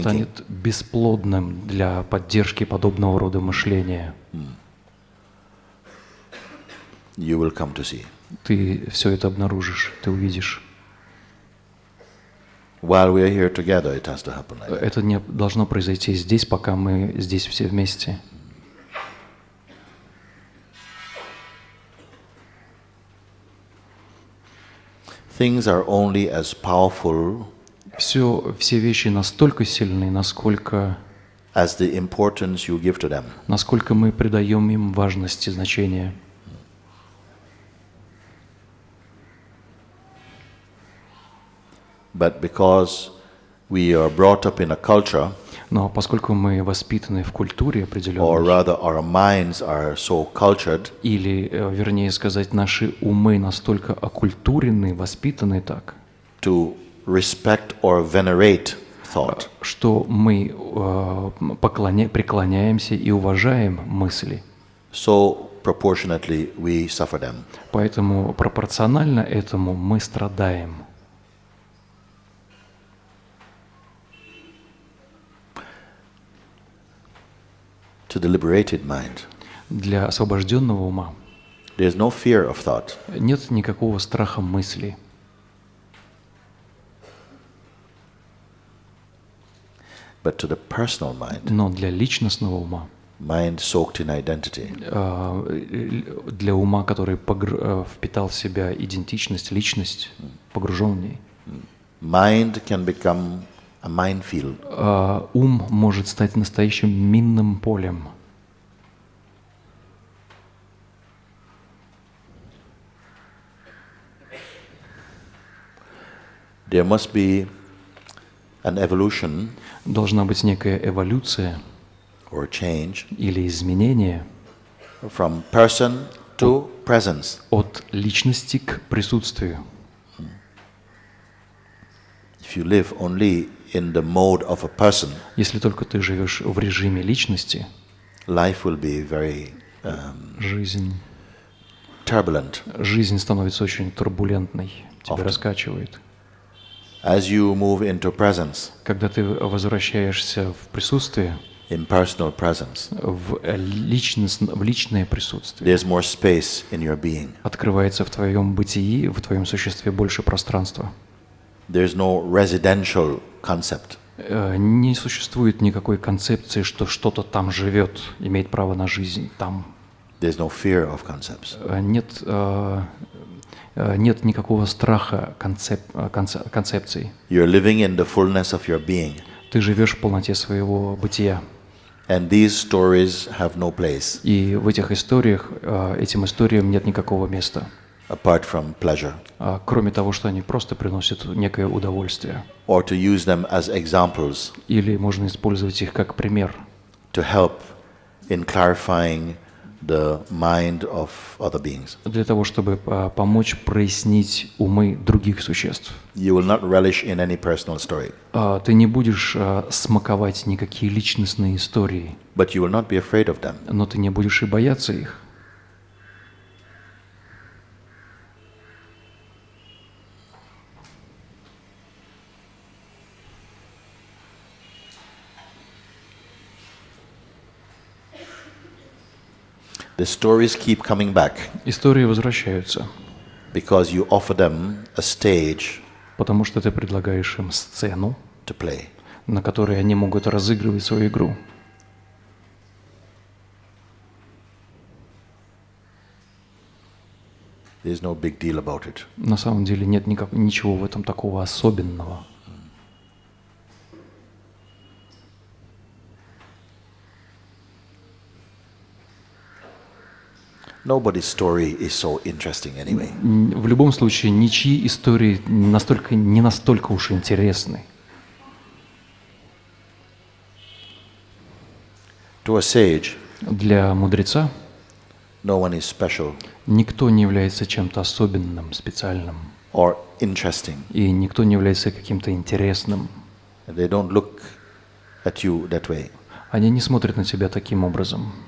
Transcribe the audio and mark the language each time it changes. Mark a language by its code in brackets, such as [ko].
[ru] станет бесплодным для поддержки подобного рода мышления. [en] You will come to see. [ru] Ты все это обнаружишь, ты увидишь. [en] While we are here together, it has to happen like that. [ru] Это не должно произойти здесь, пока мы здесь все вместе. [en] Things are only as powerful [ru] Все вещи настолько сильны, насколько [en] as the importance you give to them. [ru] мы придаем им важность и значение. [en] But because we are brought up in a culture, [ru] Но поскольку мы воспитаны в культуре [en] or [ru] определенной, [en] rather our minds are so cultured, [ru] или, вернее сказать, наши умы настолько окультурены, воспитаны так, [en] to respect or venerate thought, [ru] что мы преклоняемся и уважаем мысли. [en] so proportionately we suffer them. [ru] Поэтому пропорционально этому мы страдаем. [en] To the liberated mind, [ru] Для освобожденного ума [en] there is no fear of thought. [ru] нет никакого страха мысли. [en] But to the personal mind, [ru] Но для личностного ума, [en] mind soaked in identity, [ru] для ума, который впитал в себя идентичность, личность, погружен в ней, [en] mind can become a minefield. [ru] ум может стать настоящим минным полем. [en] There must be an evolution [ru] Должна быть некая эволюция [en] or change [ru] или изменение [en] from person to presence. [ru] от личности к присутствию. [en] If you live only in the mode of a person, [ru] Если только ты живешь в режиме личности, [en] life will be very [ru] жизнь [en] turbulent. [ru] становится очень турбулентной, тебя [en] Often. [ru] раскачивает. [en] As you move into presence, [ru] Когда ты возвращаешься в присутствие, [en] in personal presence, [ru] в личное присутствие, [en] there's more space in your being. [ru] открывается в твоем бытии, в твоем существе больше пространства. [en] There's no residential concept. [ru] Не существует никакой концепции, что что-то там живет, имеет право на жизнь там. [en] There's no fear of concepts. [ru] Нет никакого страха концепций. [en] You're living in the fullness of your being. [ru] Ты живешь в полноте своего бытия. [en] And these stories have no place [ru] И в этих историях, этим историям нет никакого места, [en] apart from pleasure. [ru] кроме того, что они просто приносят некое удовольствие. [en] Or to use them as examples [ru] Или можно использовать их как пример [en] to help in clarifying the mind of other beings. [ru] для того, чтобы помочь прояснить умы других существ. [en] You will not relish in any personal story, [ru] Ты не будешь смаковать никакие личностные истории, [en] but you will not be afraid of them. [ru] но ты не будешь и бояться их. [en] The stories keep coming back [ru] Истории возвращаются, [en] because you offer them a stage [ru] потому что ты предлагаешь им сцену, [en] to play. [ru] на которой они могут разыгрывать свою игру. [en] There's no big deal about it. [ru] На самом деле нет ничего в этом такого особенного. [en] Nobody's story is so interesting anyway. [ru] В любом случае, ничьи истории не настолько уж интересны. [en] To a sage, [ru] Для мудреца [en] no one is special [ru] никто не является чем-то особенным, специальным, [en] or interesting. [ru] и никто не является каким-то интересным. [en] They don't look at you that way. [ru] Они не смотрят на тебя таким образом.